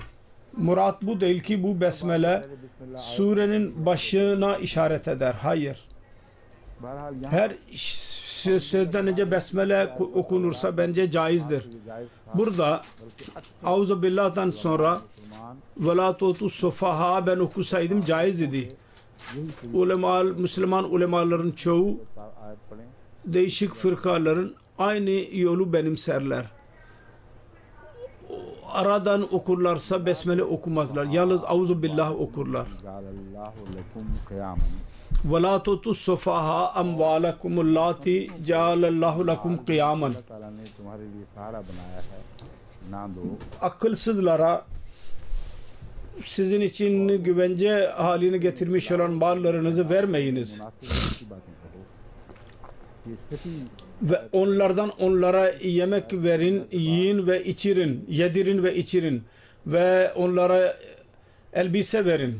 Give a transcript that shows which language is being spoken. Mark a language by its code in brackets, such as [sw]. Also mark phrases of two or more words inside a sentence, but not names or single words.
[tr] Murat bu değil ki bu besmele surenin başına işaret eder. Hayır. Her sözden önce besmele okunursa bence caizdir. Burada Euzubillah'tan sonra [ar] وَلَا تُؤْتُوا السُّفَهَاءَ [tr] ben okusaydım caiz idi. Müslüman ulemaların çoğu değişik fırkaların aynı yolu benimserler. Aradan okurlarsa besmele okumazlar. Yalnız Euzubillah okurlar. [ar] وَلَا تُؤْتُوا السُّفَهَاءَ أَمْوَالَكُمُ اللَّاتِي جَعَلَ اللّٰهُ لَكُمْ قِيَامًا [tr] Akılsızlara sizin için güvence haline getirmiş olan mallarınızı vermeyiniz. Ve onlara yemek verin, yiyin ve içirin, yedirin ve içirin ve onlara elbise verin.